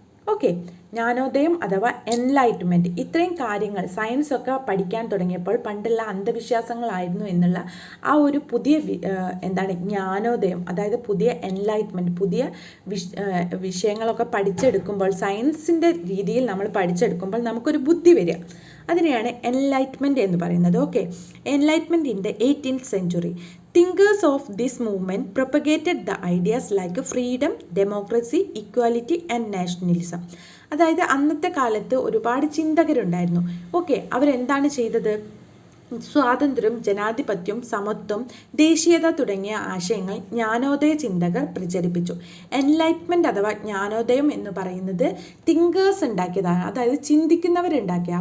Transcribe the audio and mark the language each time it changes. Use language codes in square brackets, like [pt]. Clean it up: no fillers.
[ml] Okay, Jnanodayam അഥവാ enlightenment, ഇത്രയും കാര്യങ്ങൾ സയൻസൊക്കെ പഠിക്കാൻ തുടങ്ങിയപ്പോൾ പണ്ടുള്ള അന്ധവിശ്വാസങ്ങളായിരുന്നു എന്നുള്ള ആ ഒരു പുതിയ ജ്ഞാനോദയം, അതായത് പുതിയ എൻലൈറ്റ്മെൻറ്റ്, പുതിയ വിഷയങ്ങളൊക്കെ പഠിച്ചെടുക്കുമ്പോൾ, സയൻസിൻ്റെ രീതിയിൽ നമ്മൾ പഠിച്ചെടുക്കുമ്പോൾ നമുക്കൊരു ബുദ്ധി വരിക, അതിനെയാണ് എൻലൈറ്റ്മെൻറ്റ് എന്ന് പറയുന്നത്. [en] Okay, enlightenment in the 18th century. Thinkers of this movement propagated the ideas like freedom, democracy, equality and nationalism. [ml] അതായത് അന്നത്തെ കാലത്ത് ഒരുപാട് ചിന്തകരുണ്ടായിരുന്നു. ഓക്കെ, അവരെന്താണ് ചെയ്തത്? സ്വാതന്ത്ര്യം, ജനാധിപത്യം, സമത്വം, ദേശീയത തുടങ്ങിയ ആശയങ്ങൾ ജ്ഞാനോദയ ചിന്തകർ പ്രചരിപ്പിച്ചു. എൻലൈറ്റ്മെൻറ്റ് അഥവാ ജ്ഞാനോദയം എന്ന് പറയുന്നത് തിങ്കേഴ്സ് ഉണ്ടാക്കിയതാണ്, അതായത് ചിന്തിക്കുന്നവരുണ്ടാക്കിയ.